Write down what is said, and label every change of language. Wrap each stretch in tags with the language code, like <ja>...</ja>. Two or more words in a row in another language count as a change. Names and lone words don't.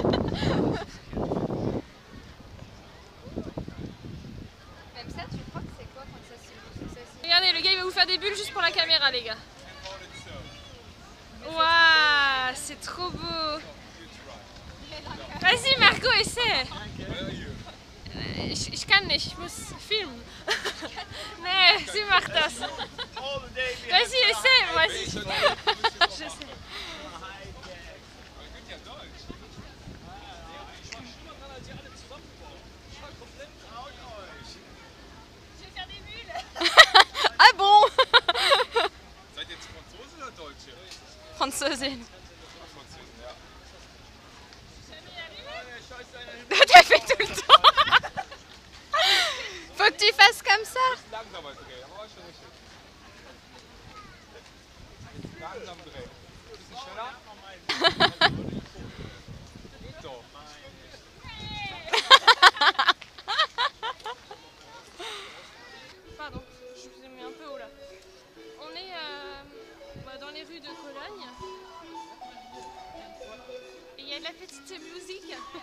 <fr>Même ça, tu crois que c'est quoi quand ça se... Regardez, le gars il va vous faire des bulles juste pour la caméra, les gars. Waouh, c'est trop beau. Vas-y, Margot, essaie.</fr> <de>Ich kann nicht, ich muss filmen. Nee, sie macht das.</de> <fr>Vas-y, essaie, vas-y. Je sais. Je vais faire des bulles. Ah bon?</fr> <de>Seid ihr jetzt Franzose oder Deutsche? Französin. Französin, ja.</de> <fr>T'as fait tout le temps. Faut que tu fasses comme ça.</fr> <de>Langsamer drehen, aber schon richtig. Langsam drehen. Ein bisschen schneller. So.</de> <fr>Pardon, je vous ai mis un peu haut là. On est dans les rues de Cologne. Et il y a de la petite musique.</fr>